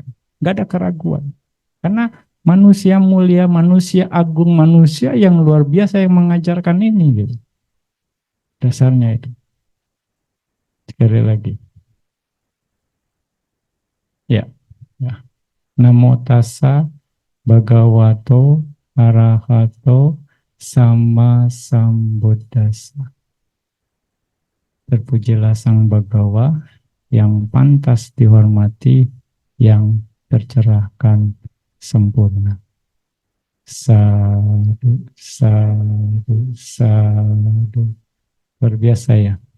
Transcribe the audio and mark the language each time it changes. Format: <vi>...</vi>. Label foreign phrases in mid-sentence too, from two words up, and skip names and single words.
<id>Gak ada keraguan. Karena manusia mulia, manusia agung, manusia yang luar biasa yang mengajarkan ini gitu. Dasarnya itu. Sekali lagi. Ya, ya.</id> <pi>Namo tassa bhagavato arahato sama sambuddhassa.</pi> <id>Terpujilah Sang Bagawa yang pantas dihormati, yang tercerahkan sempurna.</id> <pi>Sadu, sadu, sadu.</pi> <id>Luar biasa ya.</id>